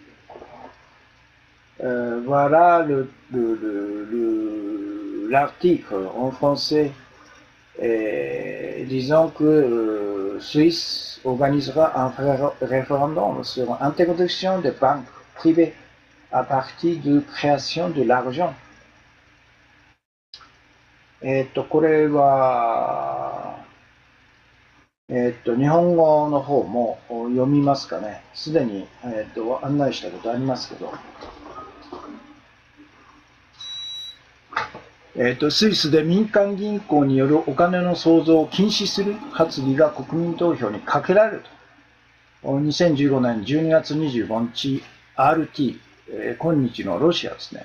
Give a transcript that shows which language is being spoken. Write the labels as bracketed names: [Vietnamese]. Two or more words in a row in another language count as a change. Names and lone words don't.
[French] Voilà l'article en français. Et disons que Suisse organisera un référendum sur l'introduction des banques privées à partir de création de l'argent. [Japanese] これは、日本語の方も読みますかね。すでに、案内したことありますけど。スイスで民間銀行によるお金の創造を禁止する発議が国民投票にかけられると。2015年12月25日、RT、今日のロシアですね。